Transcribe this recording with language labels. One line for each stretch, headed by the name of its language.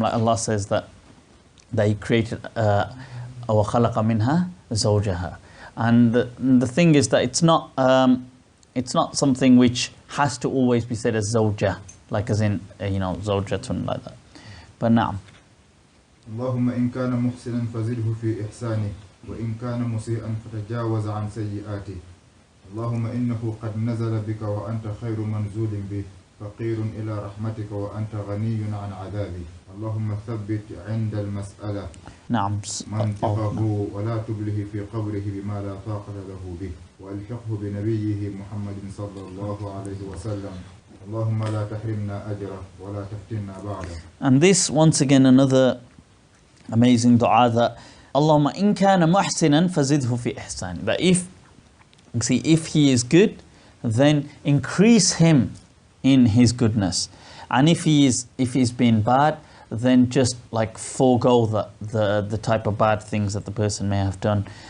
English: Like Allah says that He created
Arabic: وَخَلَقَ مِنْهَا زَوْجَهَا.
English: And the thing is that it's not something which has to always be said as zawja. like as in, zawjatun, like that. But now,
Arabic: اللهم إن كان محسنا فزده في إحسانه وإن كان مسيئا فتجاوز عن سيئاته اللهم إنه قد نزل بك وأنت خير منزول به فقير إلى رحمتك وأنت غني عن عذابه اللهم ثبت عند المسألة نعم منطقه ولا تبله في قبره بما لا طاقة له به وألحقه بنبيه محمد صلى الله عليه وسلم اللهم لا تحرمنا أجره ولا تفتنا بعده.
English: And this once again another amazing dua, that
Arabic: Allahumma in kana muhsinan fazidhu fi ihsan,
English: that if he is good, then increase him in his goodness, and if he's been bad, then just like forego the type of bad things that the person may have done.